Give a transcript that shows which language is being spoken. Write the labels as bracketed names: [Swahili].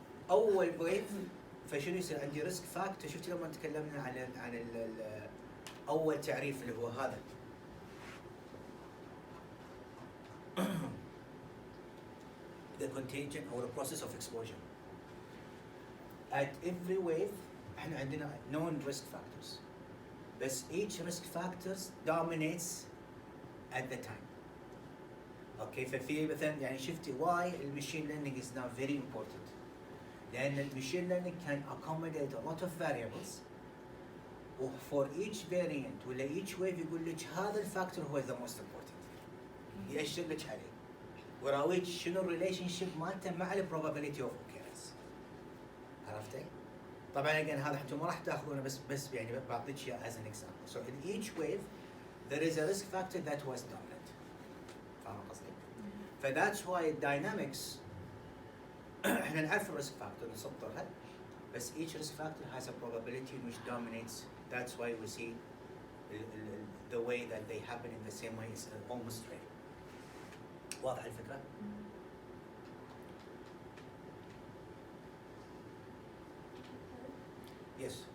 [Arabic] أول ويف فشنو يصير عندي ريسك فاكتور. شفت لما تكلمنا عن أول تعريف اللي هو هذا [English] the contagion or the process of exposure. At every wave [Arabic] احنا عندنا [English] known risk factors. بس each risk factors dominates at the time. Okay, [Arabic] ففي مثلا يعني شفتي [English] why المشين learning is now very important. لأن المشين learning can accommodate a lot of variables. for each variant ولا each wave يقول لك هذا الفاكتور هو the most important. [Arabic] يأشر لك عليه. وراويك شنو relationship مالته مع ال probability of occurrence. [English] عرفتي؟ طبعا again [Arabic] هذا انتم ما راح تاخذونه بس يعني بعطيك اياه [English] as an example. So in each wave there is a risk factor that was dominant. [Arabic] فاهم قصدي؟ [English] فذاتس واي الداينامكس [Arabic] احنا نعرف الريسك فاكتور نسطرها بس [English] each risk factor has a probability which dominates. That's why we see the way that they happen in the same way is almost rare. [Arabic] واضح الفكرة؟ [English] Yes.